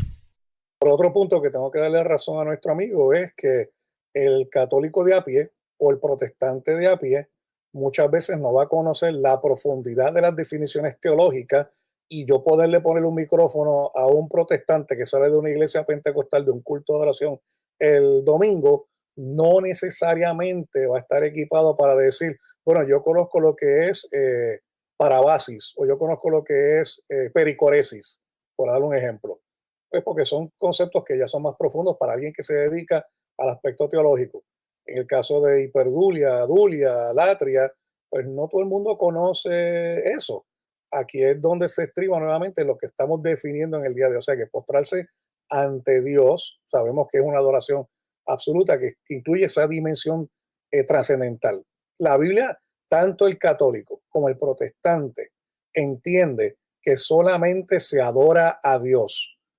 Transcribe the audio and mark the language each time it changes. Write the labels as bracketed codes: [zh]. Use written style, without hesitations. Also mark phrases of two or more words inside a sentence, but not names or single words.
[es] Por otro punto que tengo que darle razón a nuestro amigo es que el católico de a pie o el protestante de a pie muchas veces no va a conocer la profundidad de las definiciones teológicas, y yo poderle poner un micrófono a un protestante que sale de una iglesia pentecostal, de un culto de oración el domingo, no necesariamente va a estar equipado para decir, bueno, yo conozco lo que es parabasis o yo conozco lo que es pericoresis, por dar un ejemplo. Pues porque son conceptos que ya son más profundos para alguien que se dedica al aspecto teológico. En el caso de hiperdulia, dulia, latria, pues no todo el mundo conoce eso. Aquí es donde se estriba nuevamente lo que estamos definiendo en el día de hoy. O sea, que postrarse ante Dios, sabemos que es una adoración absoluta que incluye esa dimensión trascendental. La Biblia, tanto el católico como el protestante, entiende que solamente se adora a Dios.